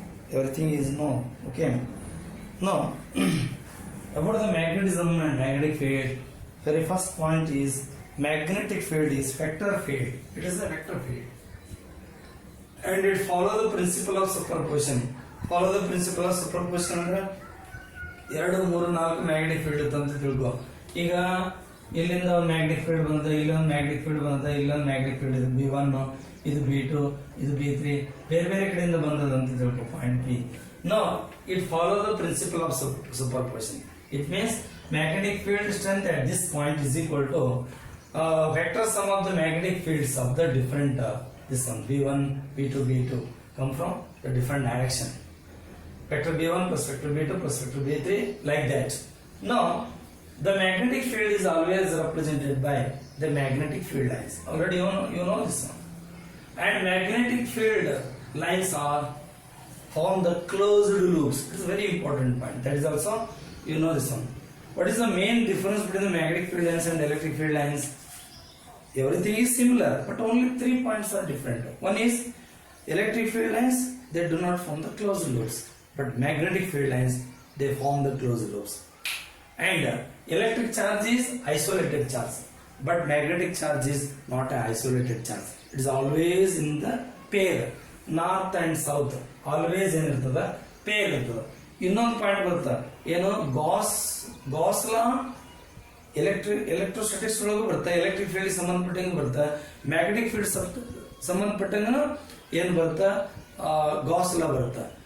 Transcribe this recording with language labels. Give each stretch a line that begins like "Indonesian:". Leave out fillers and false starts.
English: Everything is known. Okay. Now, about the magnetism and magnetic field, very first point is magnetic field is vector field. It is a vector field, and it follows the principle of superposition. Follow the principle of superposition
Kannada: ಅಂದ್ರೆ 2 3 4 magnetic field ಅಂತ ತಿಳ್ಕೊ. ಈಗ ಇಲ್ಲಿಂದ ಒಂದು magnetic field ಬಂದ, ಇಲ್ಲೊಂದು magnetic field ಬಂದ, ಇಲ್ಲೊಂದು ಮ್ಯಾಗ್ನೆಟಿಕ್ ಫೀಲ್ಡ್ ಇದು B1, ಇದು B2, ಇದು B3, ಬೇರೆ ಬೇರೆ ಕಡೆಯಿಂದ ಬಂದದ ಅಂತ ತಿಳ್ಕೊ point P.
English: Now it follow the principle of superposition. It means magnetic field strength at this point is equal to vector sum of the magnetic fields of the different this one B1, B2, B2 come from the different direction. Vector B1 plus vector B2 plus vector B3 like that. Now the magnetic field is always represented by the magnetic field lines. Already you know this one. And magnetic field lines are form the closed loops. It is a very important point. That is also you know this one. What is the main difference between the magnetic field lines and electric field lines? Everything is similar, but only 3 points are different. One is electric field lines, they do not form the closed loops, but magnetic field lines, they form the closed loops. And electric charge is isolated charge, but magnetic charge is not an isolated charge. It is always in the pair, north and south, always
Kannada: ಏನಿರ್ತದ pair ಇರ್ತದ. ಇನ್ನೊಂದು point ಬರುತ್ತೆ ಏನು Gauss ಲಾ electrostatics ಒಳಗೂ ಬರುತ್ತೆ, electric field ಸಂಬಂಧಪಟ್ಟಂಗೆ ಬರುತ್ತೆ, magnetic field ಸಂಬಂಧಪಟ್ಟಂಗ ಏನ್ ಬರುತ್ತೆ ಗಾಸ್ ಲಾ ಬರುತ್ತೆ.